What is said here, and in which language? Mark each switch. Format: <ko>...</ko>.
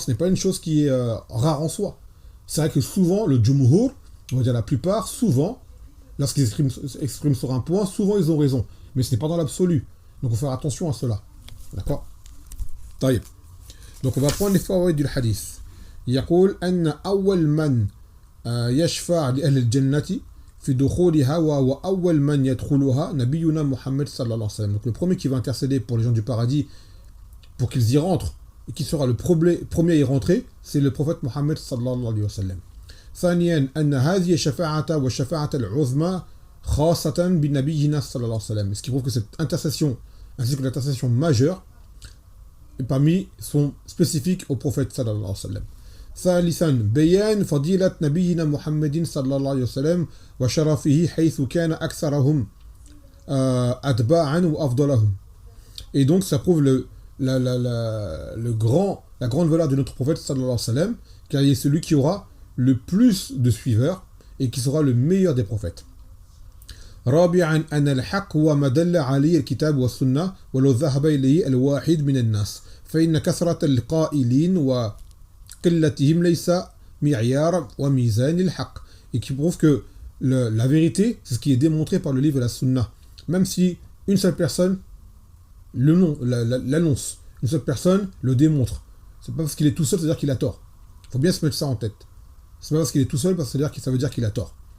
<fr>Ce n'est pas une chose qui est rare en soi. C'est vrai que souvent, le jumhur, on va dire la plupart, souvent, lorsqu'ils expriment sur un point, souvent ils ont raison. Mais ce n'est pas dans l'absolu. Donc il faut faire attention à cela. D'accord ? طيب. Donc on va prendre les fawaïd du hadith.</fr> <ar>يقول أن أول من يشفع لأهل الجنة في دخولها وأول من يدخلها نبينا محمد صلى الله عليه وسلم.</ar> <fr>Donc le premier qui va intercéder pour les gens du paradis pour qu'ils y rentrent et qui sera le premier à y rentrer, c'est le prophète Mohammed</fr> <ar>sallallahu alayhi wa sallam. ثانيا أن هذه الشفاعة والشفاعة العظمى خاصة بنبينا صلى الله عليه وسلم.</ar> <fr>Ce qui prouve que cette intercession ainsi que l'intercession majeure parmi sont spécifiques au prophète</fr> <ar>sallallahu alayhi wa sallam. ثالثا بيان فضيلة نبينا محمد صلى الله عليه وسلم وشرفه حيث كان أكثرهم أتباعا وأفضلهم.</ar> <fr>Et donc ça prouve la grande valeur de notre prophète</fr> <ar>sallallahu alayhi wa sallam,</ar> <fr>car il est celui qui aura le plus de suiveurs et qui sera le meilleur des prophètes.</fr> <ar>رابعا أن الحق هو ما دل عليه الكتاب والسنة ولو ذهب إليه الواحد من الناس فإن كثرة القائلين وقلتهم ليس معيار وميزان الحق.</ar> <fr>Et qui prouve que la vérité, c'est ce qui est démontré par le livre et la sunna. Même si une seule personne l'annonce, une seule personne le démontre. C'est pas parce qu'il est tout seul, c'est-à-dire qu'il a tort. Il faut bien se mettre ça en tête. C'est pas parce qu'il est tout seul, parce que ça veut dire qu'il a tort.</fr>